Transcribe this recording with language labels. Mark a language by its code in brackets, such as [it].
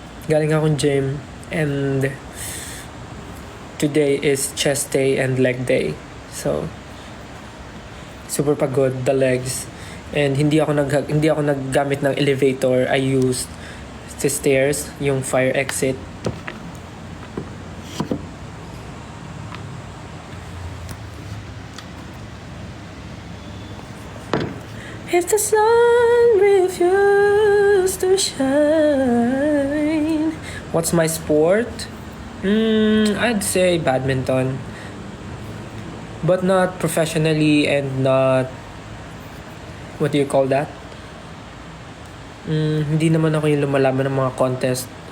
[tl] Galing akong [en] gym, and today is chest day and leg day. So, super pagod, the legs. [tl] And hindi ako naggamit ng elevator. [en] I used the stairs, yung fire exit. If the sun refused to shine. What's my sport? I'd say badminton. But not professionally and not... What do you call that? [tl] Hindi naman ako yung lumalaban ng mga contest.